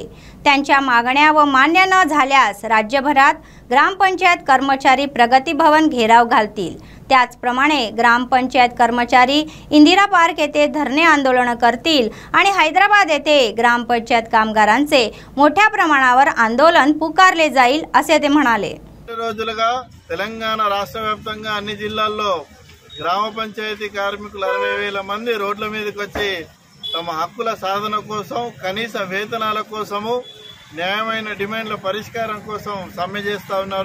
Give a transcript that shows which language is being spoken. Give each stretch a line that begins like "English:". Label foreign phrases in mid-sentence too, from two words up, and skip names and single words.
Marathi: त्यांच्या मागण्या व मान्य न झाल्यास राज्यभरात ग्रामपंचायत कर्मचारी प्रगती भवन घेराव घालतील। त्याचप्रमाणे ग्रामपंचायत कर्मचारी इंदिरा पार्क येथे धरणे आंदोलन करतील आणि हैदराबाद येथे ग्रामपंचायत कामगारांचे मोठ्या प्रमाणावर आंदोलन पुकारले जाईल असे ते म्हणाले।
Telugu: రోజులుగా తెలంగాణ రాష్ట్ర వ్యాప్తంగా అన్ని జిల్లాల్లో గ్రామ పంచాయతీ కార్మికులు 60,000 మంది రోడ్ల మీదకి వచ్చి తమ హక్కుల సాధన కోసం కనీస వేతనాల కోసము న్యాయమైన డిమాండ్ల పరిష్కారం కోసం సమ్మె చేస్తూ ఉన్నారు।